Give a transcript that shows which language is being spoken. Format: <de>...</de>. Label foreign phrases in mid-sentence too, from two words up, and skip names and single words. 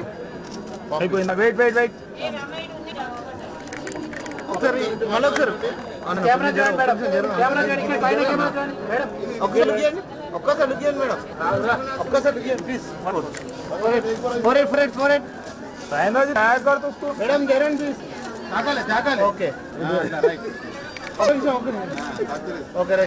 <te>అయిపోయిందా? వెయిట్ వెయిట్ వెయిట్. ఒకసారి మళ్ళీ ఒకసారి కెమెరా చూడండి మేడం, కెమెరా చూడండి, ఇక్కడ పైన కెమెరా చూడండి మేడం. ఒక్కసారి లుక్ చేయండి, ఒక్కసారి లుక్ చేయండి మేడం, ఒక్కసారి లుక్ చేయండి ప్లీజ్. ఫోర్</te> <hi>साइंदा जी टायर कर तो उसको</hi> <te>మేడం జరన్ ప్లీజ్. తాకాలి</te> <en>okay okay right.</en>